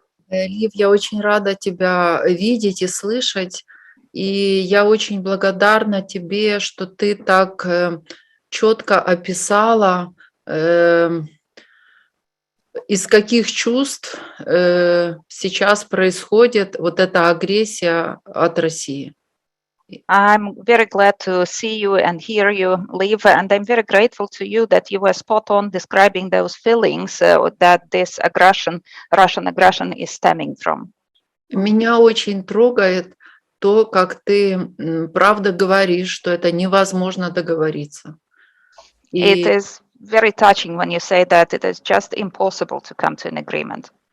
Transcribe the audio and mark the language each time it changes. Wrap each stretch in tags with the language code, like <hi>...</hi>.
<ru>Лив, я очень рада тебя видеть и слышать, и я очень благодарна тебе, что ты так четко описала, из каких чувств сейчас происходит вот эта агрессия от России.</ru> <en>I'm very glad to see you and hear you, Liv, and I'm very grateful to you that you were spot on describing those feelings that this aggression, Russian aggression, is stemming from.</en> <ru>Меня очень трогает то, как ты правда говоришь, что это невозможно договориться.</ru> <en>It is very touching when you say that it is just impossible to come to an agreement.</en>